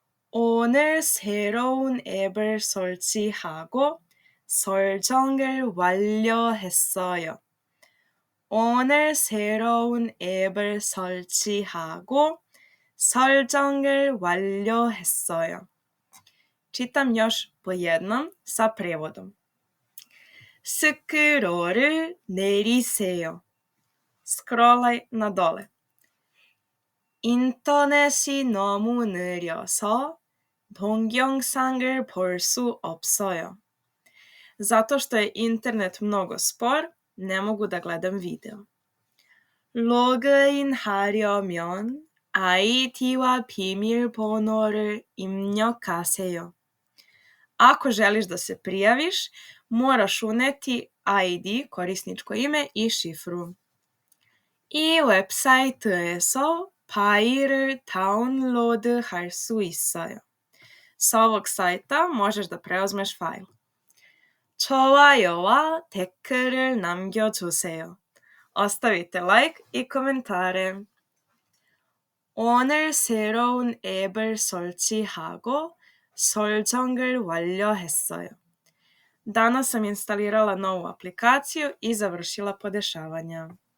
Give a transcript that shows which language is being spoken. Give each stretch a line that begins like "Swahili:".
Korean: 오늘 새로운 앱을 설치하고 설정을 완료했어요. 오늘 새로운 앱을 설치하고 설정을 완료했어요.
Serbian: Čitam još po jednom sa prijevodom.
Korean: 스크롤을 내리세요.
Serbian: Scrollaj na dole.
Korean: 인터넷이 너무 느려서 동영상을 볼 수 없어요.
Serbian: Zato što je internet mnogo spor, ne mogu da gledam video.
Korean: 로그인 하려면 아이디와 비밀번호를 입력하세요.
Serbian: Ako želiš da se prijaviš, moraš uneti ID, korisničko ime i šifru.
Korean: 이 웹사이트에서 파일을 다운로드할 수 있어요.
Serbian: Sa ovog sajta možeš da preuzmeš fajl.
Korean: 좋아요와 댓글을 남겨주세요.
Serbian: Ostavite like i komentare.
Korean: 오늘 새로운 앱을 설치하고 설정을 완료했어요.
Serbian: Danas sam instalirala novu aplikaciju i završila podešavanja.